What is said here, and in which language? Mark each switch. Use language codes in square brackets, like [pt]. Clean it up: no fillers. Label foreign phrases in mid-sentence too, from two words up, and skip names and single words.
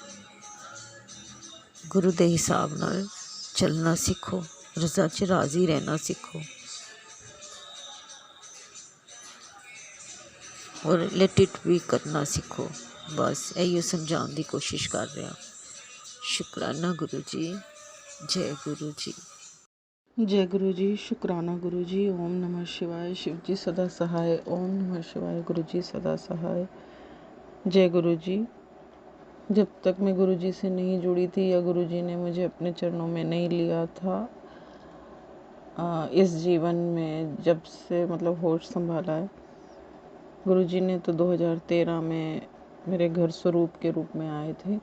[pa] ਗੁਰੂ ਦੇ ਹਿਸਾਬ ਨਾਲ ਚੱਲਣਾ ਸਿੱਖੋ, ਰਜ਼ਾ 'ਚ ਰਾਜ਼ੀ ਰਹਿਣਾ ਸਿੱਖੋ, ਔਰ [en] let it be [pa] ਕਰਨਾ ਸਿੱਖੋ। ਬਸ ਇਹੀਓ ਸਮਝਾਉਣ ਦੀ ਕੋਸ਼ਿਸ਼ ਕਰ ਰਿਹਾ। ਸ਼ੁਕਰਾਨਾ ਗੁਰੂ ਜੀ। ਜੈ ਗੁਰੂ ਜੀ। [hi] जय गुरु जी। शुक्राना गुरु जी। ओम नमः शिवाय। शिव जी सदा सहाय। ओम नमः शिवाय। गुरु जी सदा सहाय। जय गुरु जी। जब तक मैं गुरु जी से नहीं जुड़ी थी या गुरु जी ने मुझे अपने चरणों में नहीं लिया था, इस जीवन में जब से मतलब होश संभाला है, गुरु जी ने तो 2013 में मेरे घर स्वरूप के रूप में आए थे।